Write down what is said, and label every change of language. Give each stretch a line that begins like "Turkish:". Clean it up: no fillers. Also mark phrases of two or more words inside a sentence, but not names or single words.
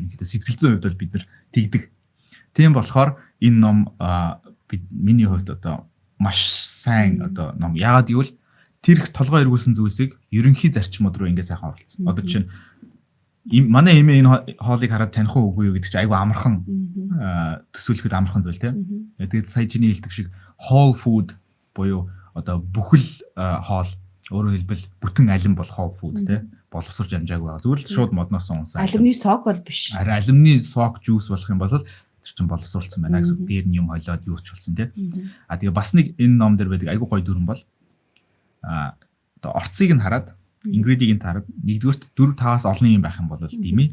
Mongolian: Ерөнхийдөө сэтгэл зүйн хувьд бол бид нар тэгдэг. Тийм болохоор энэ ном миний хувьд одоо маш сайн одоо ном. Яагаад гэвэл тэр их толгой эргүүлсэн зүйлсийг ерөнхий зарчмууд руу ингээ сайхан оруулсан. Одоо чинь манай эмээ энэ хоолыг хараад таних уу үгүй юу гэдэг чинь айгүй амархан төсөөлөхөд амархан зүйл тийм. Тэгээд сая чиний хэлдэг шиг
English: whole food
Mongolian: буюу одоо бүхэл хоол өөрөөр хэлбэл бүтэн алим бол
English: whole food
Mongolian: тийм. Боловсрож амжаагүй байгаа. Зүгээр л шууд модноос унсан. Алимны сок бол биш. Харин алимны сок жуус болох юм бол тэр чинь боловсруулсан байна гэсэн. Дээр нь юм хойлоод юу ч болсон тийм. Тэгээ бас нэг энэ ном дээр байдаг айгүй гоё дүрэн бол одоо орцыг нь хараад ingredient хараад нэгдүгürt 4-5-аас олон юм байх юм бол димий.